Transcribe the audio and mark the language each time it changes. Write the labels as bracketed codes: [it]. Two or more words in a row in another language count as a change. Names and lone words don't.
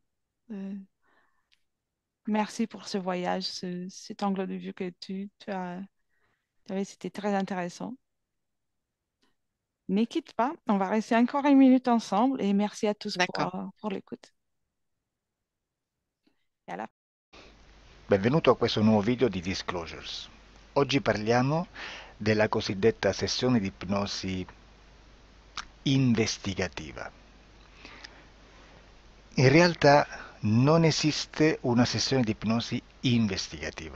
[fr] Euh, Merci pour ce voyage, cet angle de vue que tu avais, c'était très intéressant. Ne quitte pas, on va rester encore une minute ensemble et merci à tous d'accord. pour l'écoute. Et à la [it] Benvenuto a questo nuovo video di Disclosures. Oggi parliamo della cosiddetta sessione di ipnosi investigativa. In realtà non esiste una sessione di ipnosi investigativa.